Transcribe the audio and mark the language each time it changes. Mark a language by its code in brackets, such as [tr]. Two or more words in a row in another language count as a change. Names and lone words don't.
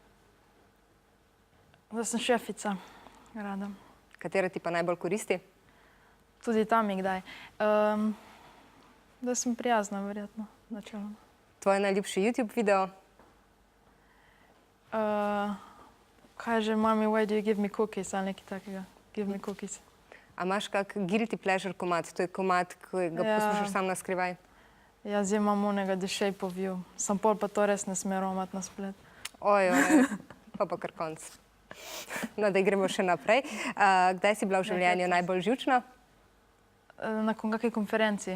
[sl] Da sem šefica. Rada. Katera ti pa najbolj koristi? Tudi tam je kdaj. Da sem prijazna, verjetno. Načeloma. Tvoj najljubši YouTube video? Kaj že, mami, [en] why do you give me cookies? [sl] Ali nekaj takega. [en] Give me cookies. [sl] A imaš kak [en] guilty pleasure [sl] komad? To je komad, ki ga poslušaš sam na skrivaj? Jaz imam onega The Shape of You. Sam pol pa to res ne sme romati na splet. Ojoj, pa kar konc. No, da gremo še naprej. Kdaj si bila v življenju najbolj živčna? Na kakšni konferenciji.